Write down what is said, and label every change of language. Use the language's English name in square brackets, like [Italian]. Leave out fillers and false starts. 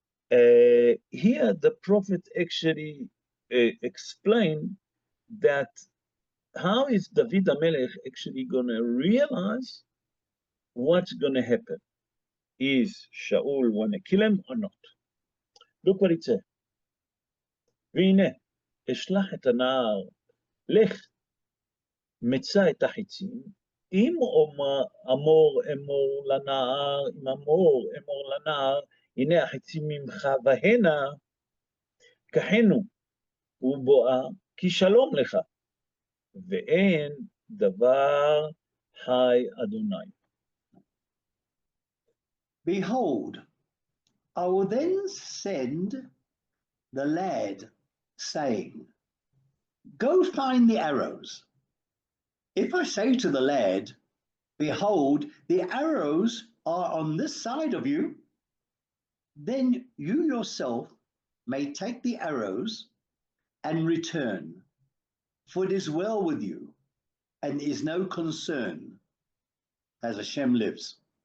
[English] Here the prophet actually explained that how is David HaMelech actually going to realize what's going to happen? Is Shaul want to kill him or not? Look what it says. [Hebrew] והנה, אשלח את הנער, לך, מצא את החיצים, אם אמור לנער, אם אמור לנער, הנה החיצים ממך והנה, קחנו, ובואה, כי שלום לך, ואין דבר חי אדוני. [English] Behold, I will then send the lad, saying, go find the arrows. If I say to the lad, behold, the arrows are on this side of you, then you yourself may take the arrows and return, for it is well with you, and is no concern, as Hashem lives.